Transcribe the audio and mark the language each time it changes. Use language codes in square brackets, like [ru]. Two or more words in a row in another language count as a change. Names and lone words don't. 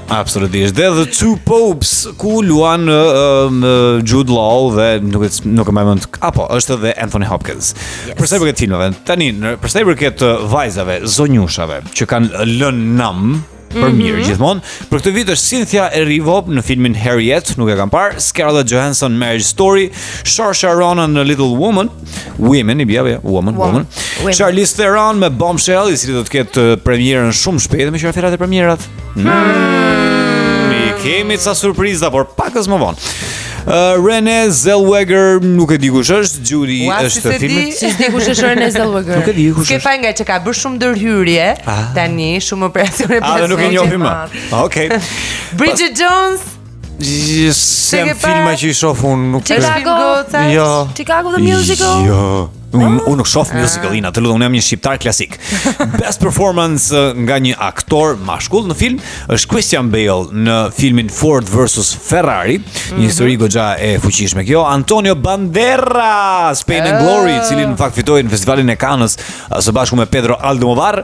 [sq] Absolutisht. Dhe The Two Popes ku luan Jude Law dhe nuk e mbaj mend. Apo, është edhe Anthony Hopkins. Për sa i përket filmave, tani për sa i përket vajzave, zonjushave që kanë lënë nam për mirë gjithmonë. Për këtë vit është Cynthia Erivo në filmin Harriet, nuk e kam parë, Scarlett Johansson Marriage Story, Saoirse Ronan në Little Woman, Women i bia, Woman. Charlize Theron me Bombshell, i cili do të ketë premierën shumë shpejt me qeverat e premierat. Kemi ca surpriza, por pakës më vonë. Renée Zellweger, nuk e di kush është, Judy është filmi. Si di kush është Renée Zellweger? Nuk e di kush Ke është. faj nga që ka bërë shumë ndërhyrje, tani shumë operacione Dhe nuk e njohim më. Okej. Bridget Jones, Sem filma që i shoh unë nuk Chicago? Jo. Chicago the Musical? Jo. Unë nuk shoh musicalina, të lutem, unë jam një shqiptar klasik. [en] Best performance [sq] nga një aktor mashkull në film është Christian Bale në filmin Ford vs Ferrari, një histori goxha e fuqishme kjo. Antonio Banderas, Pain and Glory, i cili në fakt fitoi në festivalin e Cannes së bashku me Pedro Almodovar.